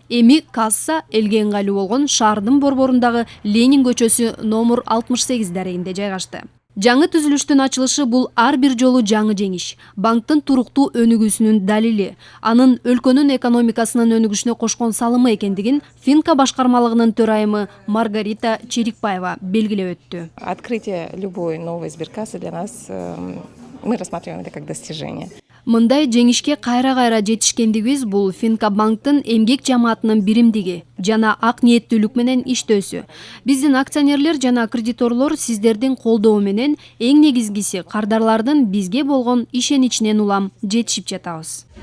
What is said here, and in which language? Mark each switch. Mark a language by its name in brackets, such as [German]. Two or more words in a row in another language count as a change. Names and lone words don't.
[Kyrgyz] Эми касса элге ыңгайлуу болгон шаардын борборундагы Ленин көчөсү номер 68 дарегинде жайгашты. Жаңы түзүлүштүн ачылышы бул ар бир жолу жаңы жеңиш, банктын туруктуу өнүгүүсүнүн далили, анын өлкөнүн экономикасынын өнүгүшүнө кошкон салымы экендигин Финка башкармалыгынын төрайымы Маргарита Черикбаева белгилеп өттү. [Russian] Открытие любой новой сберкассы для нас, мы рассматриваем это как достижение. [Kyrgyz] Мындай жеңишке кайра жетишкендигибиз бул Финка банктын эмгек жамаатынын биримдиги жана ак ниеттүүлүк менен иштөөсү. Биздин акционерлер жана кредиторлор сиздердин колдоо менен эң негизгиси кардарлардын бизге болгон ишеничинен улам жетишип жатабыз.